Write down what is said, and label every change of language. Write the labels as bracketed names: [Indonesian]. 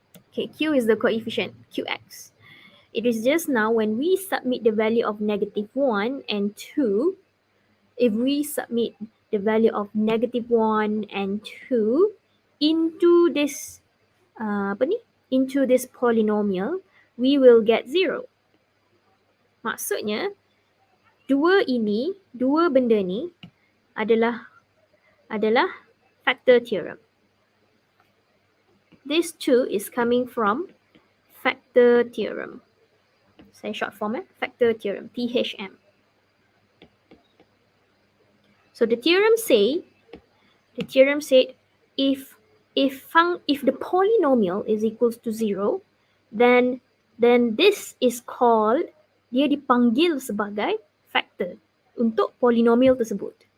[English] Okay, Q is the coefficient, Qx. It is just now when we submit the value of negative 1 and 2, if we submit the value of negative 1 and 2 into this into this polynomial, we will get 0. [Malay] Maksudnya, dua benda ni adalah factor theorem. [English] This 2 is coming from factor theorem. [Malay] Saya short form factor theorem, THM. [English] So the theorem said if the polynomial is equals to 0, then this is called, dia dipanggil sebagai factor untuk polynomial tersebut.